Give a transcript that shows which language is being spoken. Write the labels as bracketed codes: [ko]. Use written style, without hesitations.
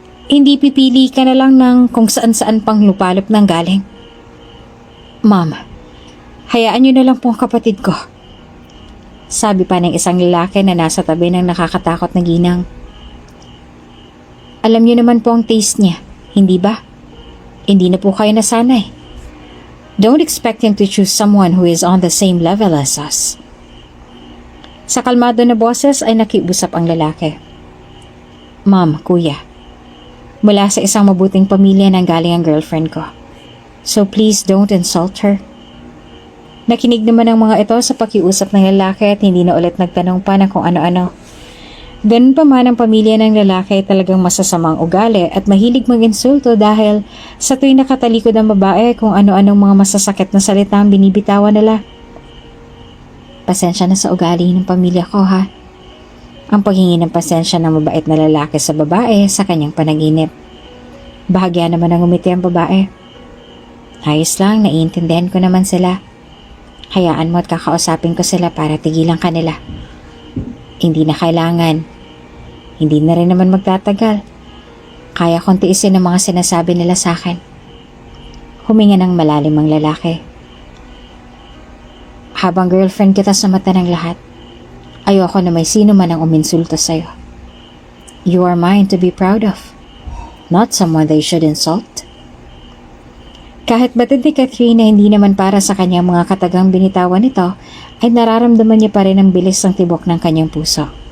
[tl] Hindi pipili ka na lang ng kung saan-saan pang lupalop ng galing. Ma'am, hayaan niyo na lang po ang kapatid ko. Sabi pa ng isang lalaki na nasa tabi ng nakakatakot na ginang. Alam niyo naman po ang taste niya, hindi ba? Hindi na po kayo nasanay. [en] Don't expect him to choose someone who is on the same level as us. [tl] Sa kalmado na boses ay nakiusap ang lalaki. Ma'am, kuya, mula sa isang mabuting pamilya nang galing ang girlfriend ko. [en] So please don't insult her. [tl] Nakinig naman ang mga ito sa pakiusap ng lalaki at hindi na ulit nagtanong pa ng kung ano-ano. Ganun pa man ang pamilya ng lalaki ay talagang masasamang ugali at mahilig mag-insulto dahil sa tuwing nakatalikod ang babae kung ano-anong mga masasakit na salita ang binibitawan nila. Pasensya na sa ugali ng pamilya ko, ha. Ang paghingi ng pasensya ng mabait na lalaki sa babae sa kanyang panaginip. Bahagya naman ang umiti ang babae. Ayos lang, naiintindihan ko naman sila. Hayaan mo at kakausapin ko sila para tigilan kanila. Hindi na kailangan. Hindi na rin naman magtatagal. Kaya kong tiisin ang mga sinasabi nila sa akin. Huminga ng malalim ang lalaki. Habang girlfriend kita sa mata ng lahat, ayoko na may sino man ang uminsulto sa'yo. [en] You are mine to be proud of, not someone they should insult. [tl] Kahit batid ni Catherine na hindi naman para sa kanyang mga katagang binitawan nito, ay nararamdaman niya pa rin ang bilis ng tibok ng kanyang puso.